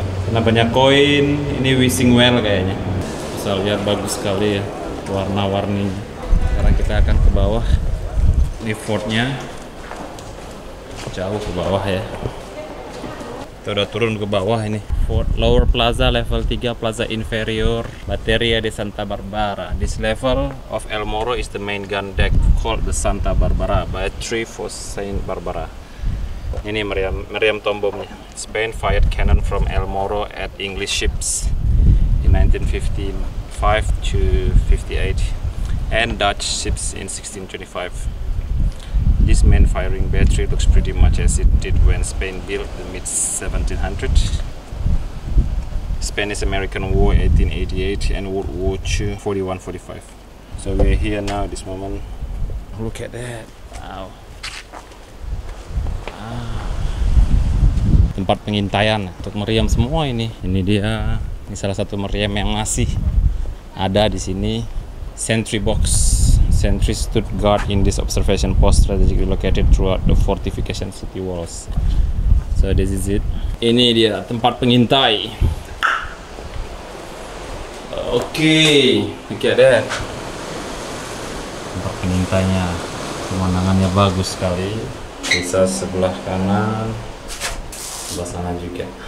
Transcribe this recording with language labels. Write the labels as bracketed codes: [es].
[id] Karena banyak koin, ini wishing well kayaknya. Bisa lihat bagus sekali ya warna-warninya. Sekarang kita akan ke bawah. Ini fortnya jauh ke bawah ya. Kita udah turun ke bawah ini. [en] Fort Lower Plaza level 3, Plaza Inferior, Batteria de Santa Barbara. This level of El Morro is the main gun deck called the Santa Barbara, Battery for Saint Barbara. Ini meriam tom bomnya. Spain fired cannon from El Morro at English ships in 1955 to 58 and Dutch ships in 1625. This main firing battery looks pretty much as it did when Spain built the mid-1700s. Spanish-American War 1888 and World War II 41-45. So we're here now this moment. Look at that. Wow. [id] Tempat pengintaian untuk meriam semua ini. Ini dia. Ini salah satu meriam yang masih ada di sini. [en] Sentry box. Sentry stood guard in this observation post strategically located throughout the fortification city walls. So this is it. [id] Ini dia tempat pengintai. [en] Okay, look at that. Tempat pengintainya. [id] Pemandangannya bagus sekali. Bisa sebelah kanan, sebelah sana juga.